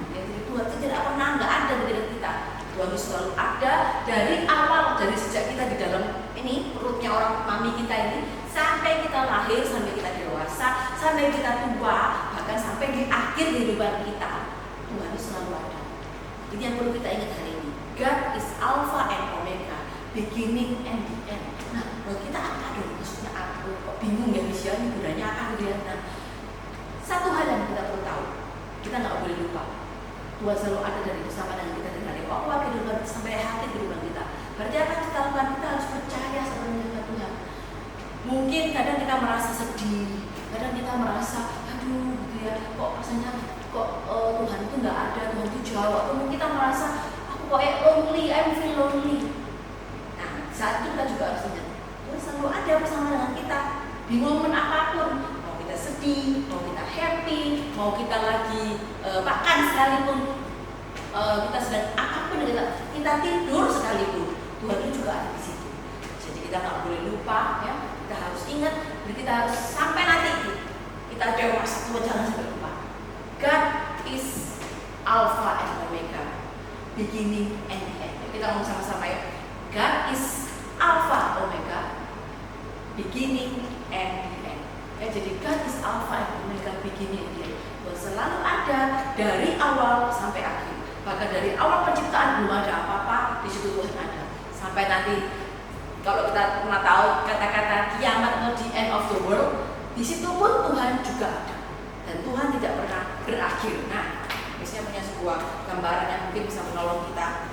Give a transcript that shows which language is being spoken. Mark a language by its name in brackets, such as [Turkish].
[Indonesian] Ya, jadi Tuhan itu tidak pernah nggak ada di dekat kita. Tuhan itu selalu ada dari awal, dari sejak kita di dalam ini perutnya orang mami kita ini, sampai kita lahir, sampai kita dewasa, sampai kita tua, bahkan sampai di akhir kehidupan kita. Tuhan itu selalu ada. Ini yang perlu kita ingat hari ini. [English] God is Alpha and Omega, beginning and the end. [Indonesian] Nah, buat kita apa dong? Maksudnya aku kok bingung ya Misya, ini gunanya apa gitu ya. Nah, satu hal yang kita perlu tahu, kita nggak boleh lupa. Tuhan selalu ada dari bersama dengan kita dari awal kehidupan sampai akhir kehidupan kita. Berarti apa yang kita lakukan? Kita harus percaya sebenarnya dengan Tuhan. Mungkin kadang kita merasa sedih, kadang kita merasa, aduh, gitu ya, kok rasanya kok Tuhan itu nggak ada, Tuhan itu jauh. Atau mungkin kita merasa aku kok [English] lonely, I feel lonely. [Indonesian] Nah, saat itu kita juga harus ingat, Tuhan selalu ada bersama dengan kita di momen apapun. Mau kita sedih, mau kita happy, mau kita lagi makan sekalipun, kita sedang apapun, kita tidur sekalipun, Tuhan itu juga ada di situ. Jadi kita nggak boleh lupa, ya. Kita harus ingat, dan kita harus sampai nanti kita dewasa, Tuhan jangan sampai lupa. [English] God is Alpha and Omega, beginning and end. [Indonesian] Kita ngomong sama-sama ya. [English] God is Alpha Omega, beginning and end. [Indonesian] Ya, jadi [English] God is Alpha and Omega, beginning and end. [Indonesian] Tuhan selalu ada dari awal sampai akhir. Bahkan dari awal penciptaan belum ada apa-apa, di situ Tuhan ada. Sampai nanti kalau kita pernah tahu kata-kata kiamat atau [English] the end of the world, [Indonesian] di situ pun Tuhan juga ada. Dan Tuhan tidak pernah berakhir. Nah, biasanya punya sebuah gambaran yang mungkin bisa menolong kita.